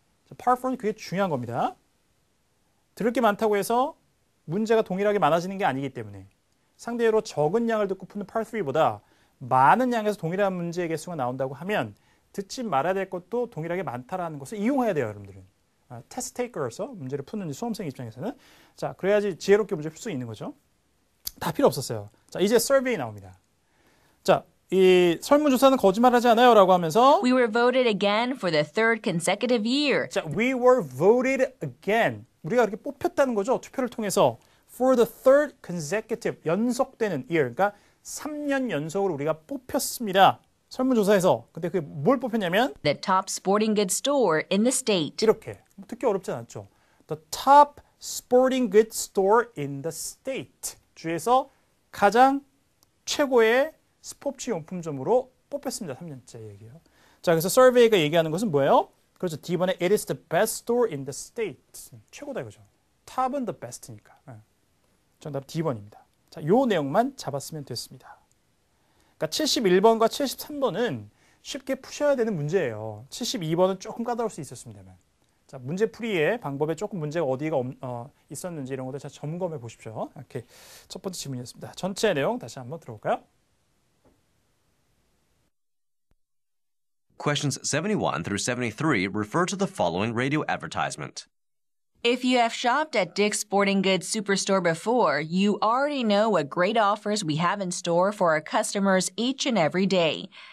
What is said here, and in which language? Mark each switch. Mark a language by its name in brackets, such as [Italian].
[Korean] 자, Part 4는 그게 중요한 겁니다. 들을 게 많다고 해서 문제가 동일하게 많아지는 게 아니기 때문에 상대로 적은 양을 듣고 푸는 Part 3보다 많은 양에서 동일한 문제의 개수가 나온다고 하면 듣지 말아야 될 것도 동일하게 많다라는 것을 이용해야 돼요, 여러분들은. 테스트 테이커로서 문제를 푸는 수험생 입장에서는. 자, 그래야지 지혜롭게 문제를 풀 수 있는 거죠. 다 필요 없었어요. 자, 이제 서베이 나옵니다. 자, 이 설문조사는 거짓말하지 않아요 라고 하면서 [English] We were voted again for the third consecutive year. 자, we were voted again. [Korean] 우리가 이렇게 뽑혔다는 거죠. 투표를 통해서 [English] for the third consecutive [Korean] 연속되는 year. 그러니까 3년 연속으로 우리가 뽑혔습니다. 설문조사에서. 근데 그게 뭘 뽑혔냐면 [English] The top sporting goods store in the state. [Korean] 이렇게. 듣기 어렵지 않죠. [English] The top sporting goods store in the state. [Korean] 주에서 가장 최고의 스포츠 용품점으로 뽑혔습니다. 3년째 얘기예요. 자, 그래서 서베이가 얘기하는 것은 뭐예요? 그렇죠. [English] D번에 it is the best store in the state. [Korean] 최고다 이거죠. 탑은 [English] the best [Korean] 니까. 정답 D번입니다. 자, 요 내용만 잡았으면 됐습니다. 그러니까 71번과 73번은 쉽게 푸셔야 되는 문제예요. 72번은 조금 까다로울 수 있었습니다만. 자, 문제 풀이의 방법에 조금 문제가 어디가 있었는지 이런 것들 잘 점검해 보십시오. 이렇게 첫 번째 질문이었습니다. 전체 내용 다시 한번 들어볼까요? [English] Questions 71 through 73 refer to the following radio advertisement. If you have shopped at Dick's Sporting Goods Superstore before, you already know what great offers we have in store for our customers each and every day.